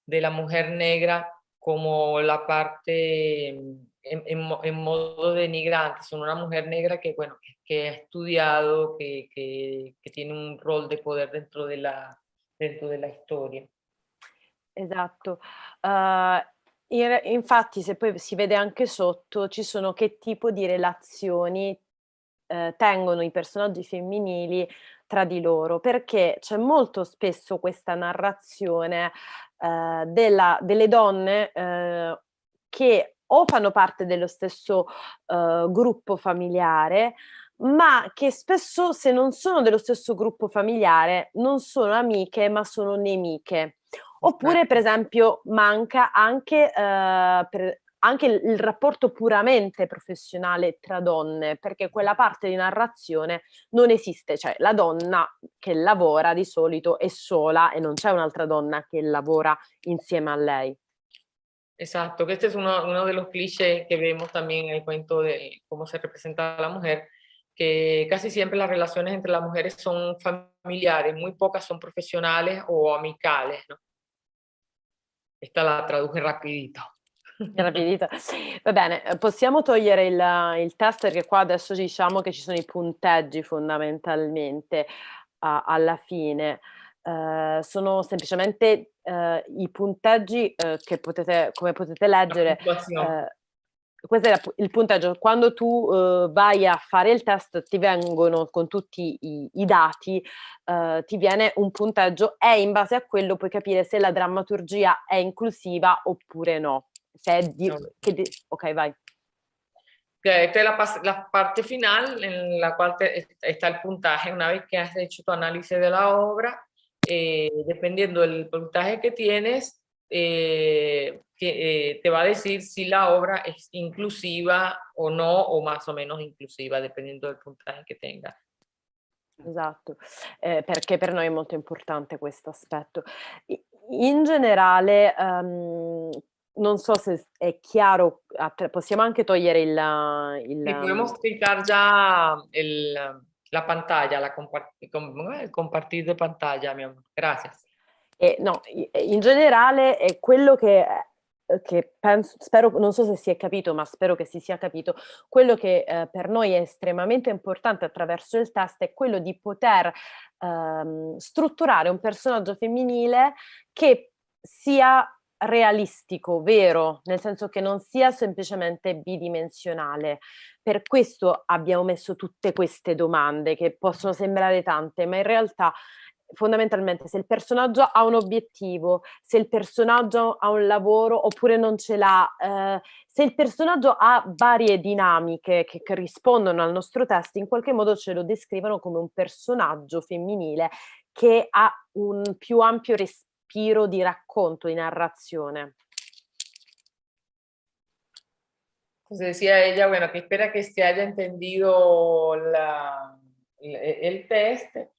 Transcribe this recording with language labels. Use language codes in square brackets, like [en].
[es] de la mujer negra como la parte en modo denigrante. Son una mujer negra que, bueno, que ha estudiado, que tiene un rol de poder dentro de la storia. [it] Esatto. Infatti se poi si vede anche sotto, ci sono che tipo di relazioni, tengono i personaggi femminili tra di loro, perché c'è molto spesso questa narrazione, delle donne, che o fanno parte dello stesso, gruppo familiare, ma che spesso, se non sono dello stesso gruppo familiare, non sono amiche, ma sono nemiche. Oppure, per esempio, manca anche, anche il rapporto puramente professionale tra donne, perché quella parte di narrazione non esiste, cioè la donna che lavora di solito è sola e non c'è un'altra donna che lavora insieme a lei. [es] Exacto, que este es uno de los clichés que vemos también en el cuento de cómo se representa a la mujer, que casi siempre las relaciones entre las mujeres son familiares, muy pocas son profesionales o amicales, ¿no? Esta la traduje rapidito. Rapidito. [it] Va bene, possiamo togliere il test perché qua adesso diciamo che ci sono i punteggi fondamentalmente alla fine. Sono semplicemente i punteggi che potete, come potete leggere, questo è il punteggio. Quando tu vai a fare il test ti vengono con tutti i dati, ti viene un punteggio e in base a quello puoi capire se la drammaturgia è inclusiva oppure no. Se è ok, vai. [es] Esta es la parte final en la cual está el puntaje. Una vez que has hecho tu análisis de la obra, dependiendo del puntaje que tienes, te va a decir si la obra es inclusiva o no, o más o menos inclusiva, dependiendo del puntaje che tenga. [it] Esatto, perché per noi è molto importante questo aspetto. In generale, non so se è chiaro, possiamo anche togliere [es] Sí, podemos quitar ya la pantalla, el compartir de pantalla, mi amor. Gracias. [it] No, in generale è quello che penso, spero, non so se si è capito, ma spero che si sia capito, quello che per noi è estremamente importante attraverso il test è quello di poter strutturare un personaggio femminile che sia realistico, vero, nel senso che non sia semplicemente bidimensionale. Per questo abbiamo messo tutte queste domande che possono sembrare tante, ma in realtà fondamentalmente se il personaggio ha un obiettivo, se il personaggio ha un lavoro oppure non ce l'ha, se il personaggio ha varie dinamiche che rispondono al nostro test, in qualche modo ce lo descrivono come un personaggio femminile che ha un più ampio respiro di racconto, di narrazione. [es] Entonces decía ella, bueno, que espera que se haya entendido el test.